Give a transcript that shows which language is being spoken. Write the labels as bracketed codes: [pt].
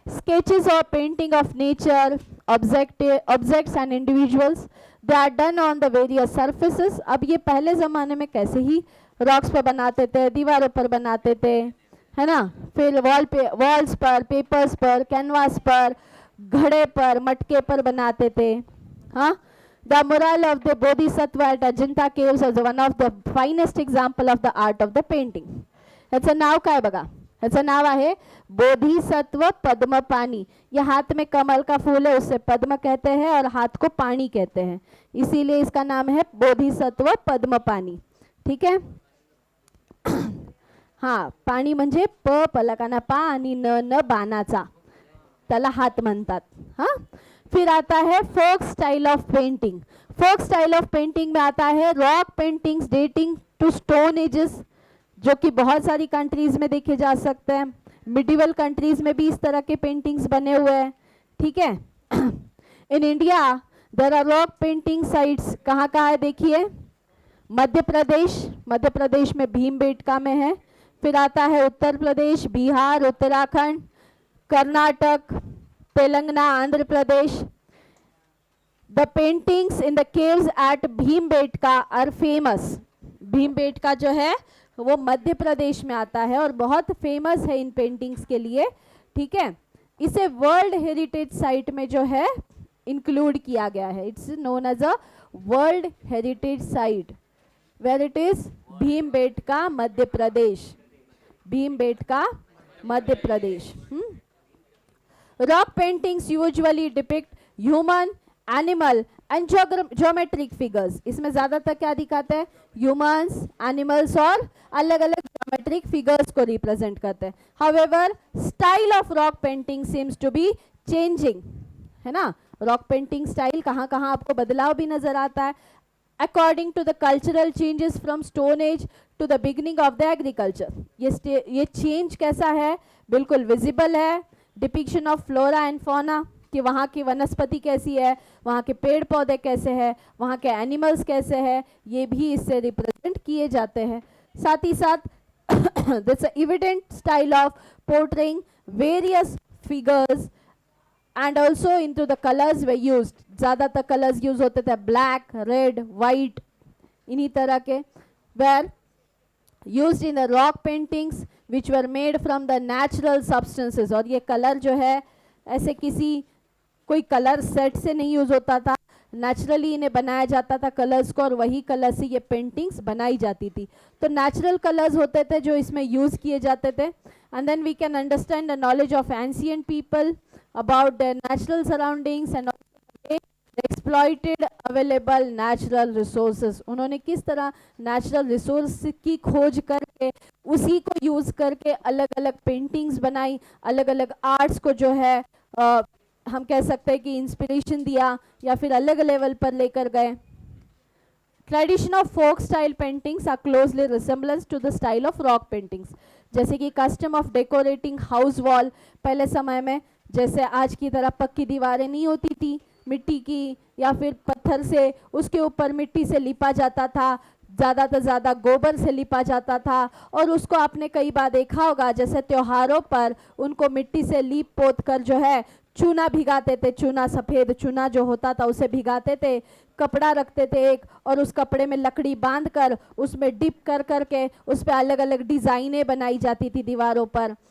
[en] Sketches और painting of nature objects and individuals they are done on the various surfaces. [hi] अब ये पहले ज़माने में कैसे ही रॉक्स पर बनाते थे, दीवारों पर बनाते थे है ना. फिर वॉल्स पर, पेपर्स पर, कैनवास पर, घड़े पर, मटके पर बनाते थे. हाँ. [en] The mural of the Bodhisattva at Ajanta caves is one of the finest example of the art of the painting. [mr] ह्याचं नाव काय बघा. ह्याचं नाव आहे बोधिसत्व पद्म पानी. [hi] ये हाथ में कमल का फूल है उससे पद्म कहते हैं और हाथ को पानी कहते हैं, इसीलिए इसका नाम है बोधिसत्व पद्म पानी. ठीक है. [mr] हाँ पाणी म्हणजे प पलकाना पा आणि न बाणाचा त्याला हात म्हणतात. [hi] हाँ. फिर आता है folk style of painting. Folk style of painting में आता है [en] rock paintings dating to stone ages, [hi] जो कि बहुत सारी कंट्रीज में देखे जा सकते हैं. मिडिवल कंट्रीज में भी इस तरह के पेंटिंग्स बने हुए हैं. ठीक है. [en] In India there are rock painting sites. [hi] कहाँ कहाँ है देखिए. मध्य प्रदेश में भीमबेटका में है. फिर आता है Uttar Pradesh, Bihar, Uttarakhand, Karnataka, Telangana, Andhra Pradesh. The paintings in the caves eight Bhimbetka are famous. Bhimbetka जो है वो मध्य प्रदेश में आता है और बहुत फेमस है इन पेंटिंग्स के लिए. ठीक है. इसे वर्ल्ड हेरिटेज साइट में जो है इंक्लूड किया गया है. [en] It's known as a world heritage site where it is Bhimbetka Madhya Pradesh. [hi] Bhimbetka Madhya Pradesh. [en] Rock paintings usually depict human, animal and geometric figures. [hi] इसमें ज़्यादातर क्या दिखाते हैं. ह्यूमंस, एनिमल्स और अलग अलग geometric figures को रिप्रेजेंट करते हैं. [en] However, style of rock painting seems to be changing. [hi] है ना. रॉक पेंटिंग स्टाइल कहाँ कहाँ आपको बदलाव भी नजर आता है. [en] according to the cultural changes from stone age to the beginning of the agriculture. [hi] ये change कैसा है, बिल्कुल visible है. [en] Depiction of flora and fauna, [hi] कि वहाँ की वनस्पति कैसी है, वहाँ के पेड़ पौधे कैसे हैं, वहाँ के एनिमल्स कैसे हैं, ये भी इससे रिप्रेजेंट किए जाते हैं. साथ ही साथ [en] this evident style of portraying various figures and also into the colors were used. [hi] ज़्यादातर कलर्स यूज होते थे, ब्लैक, रेड, वाइट, इन्हीं तरह के. [en] were used in the rock paintings which were made from the natural substances. [hi] और ये colour जो है ऐसे किसी कोई कलर सेट से नहीं यूज होता था, नेचुरली इन्हें बनाया जाता था कलर्स को, और वही कलर से ये पेंटिंग्स बनाई जाती थी. तो नेचुरल कलर्स होते थे जो इसमें यूज किए जाते थे. [en] And then we can understand the knowledge of ancient people about their natural surroundings and exploited available natural resources. [hi] उन्होंने किस तरह natural resource की खोज करके उसी को यूज करके अलग अलग पेंटिंग्स बनाई, अलग अलग आर्ट्स को जो है हम कह सकते हैं कि इंस्पिरेशन दिया या फिर अलग लेवल पर लेकर गए. [en] Tradition of folk style paintings are closely resemblance to the style of rock paintings. [hi] जैसे कि [en] custom of decorating house wall, [hi] पहले समय में जैसे आज की तरह पक्की दीवारें नहीं होती थी, मिट्टी की या फिर पत्थर से, उसके ऊपर मिट्टी से लिपा जाता था, ज़्यादा से ज़्यादा गोबर से लिपा जाता था. और उसको आपने कई बार देखा होगा, जैसे त्योहारों पर उनको मिट्टी से लीप पोत कर जो है चूना भिगाते थे, चूना, सफ़ेद चूना जो होता था उसे भिगाते थे, कपड़ा रखते थे एक, और उस कपड़े में लकड़ी बांध कर उसमें डिप कर करके उस पर अलग अलग डिज़ाइनें बनाई जाती थी दीवारों पर.